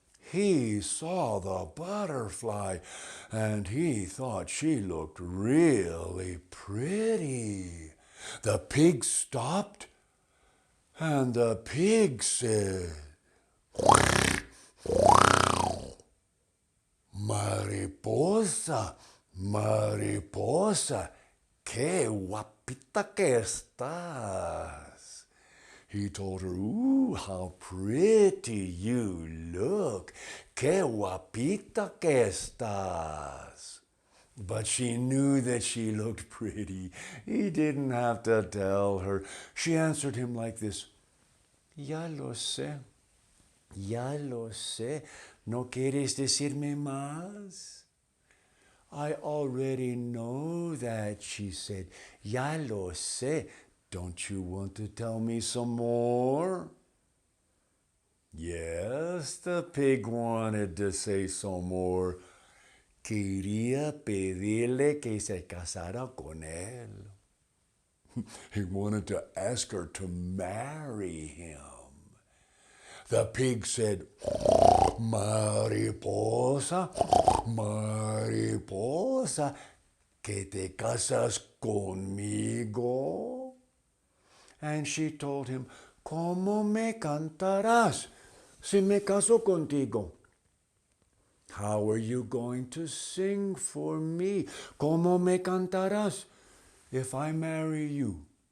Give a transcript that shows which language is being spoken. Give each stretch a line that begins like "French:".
English: He saw the butterfly and he thought she looked really pretty. The pig stopped and the pig said,
Spanish: Mariposa, Mariposa, qué guapita que estás.
English: He told her, ooh, how pretty you look.
Spanish: Qué guapita que estás.
English: But she knew that she looked pretty. He didn't have to tell her. She answered him like this,
Spanish: ya lo sé, ya lo sé. ¿No quieres decirme más?
English: I already know that, she said.
Spanish: Ya lo sé.
English: Don't you want to tell me some more? Yes, the pig wanted to say some more.
Spanish: Quería pedirle que se casara con él.
English: He wanted to ask her to marry him. The pig said,
Spanish: Mariposa, Mariposa, que te casas conmigo?
English: And she told him,
Spanish: ¿Cómo me cantarás si me caso contigo?
English: How are you going to sing for me?
Spanish: ¿Cómo me cantarás
English: if I marry you?